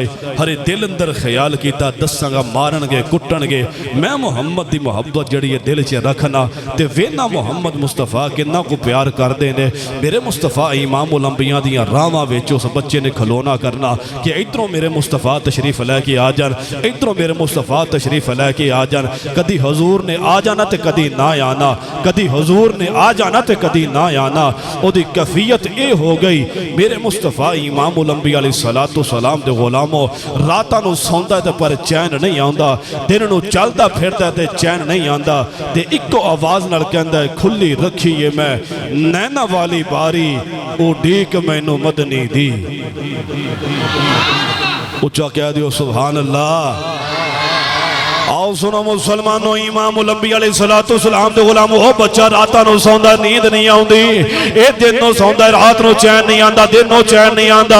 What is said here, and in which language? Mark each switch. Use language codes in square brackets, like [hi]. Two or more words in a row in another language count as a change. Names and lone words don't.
[pa] ہر دل اندر خیال کیتا دساں گا مارن گے کٹن گے, میں محمد دی محبت جڑی ہے دل چے رکھنا تے وینا محمد مصطفیٰ کنا کو پیار کر دینے. میرے مصطفیٰ امام الانبیاء دیاں راواں وچ اس بچے نے کھلونا کرنا کہ ادھروں میرے مصطفیٰ تشریف لے کے آ جان, ادھروں میرے مصطفیٰ تشریف لے کے آ جان. کدی حضور نے آ جانا تے کدی نہ آنا, کدی حضور نے آ جانا تے کدی نہ آنا. او دی کیفیت اے ہو گئی میرے مصطفیٰ امام الانبیاء [ar] علیہ السلام [pa] دے غلاموں, راتاں نو سوندا ہے تے پر چین نہیں آندا, دن نو چلدا پھردا ہے تے چین نہیں آندا. تے اکو آواز نال کہندا ہے کھلی رکھیے میں نینا والی باری, او ڈیک مینوں مدنی دی. اچھا کہہ دیو [ar] سبحان اللہ. [pa] آؤ سنو مسلمانوں, امام الانبیاء [ar] علیہ السلام [pa] دے غلاموں, او بچہ راتاں نو سوندا نیند نہیں آوندی, اے دن نو سوندا رات نو چین نہیں آندا, دن نو چین نہیں آندا.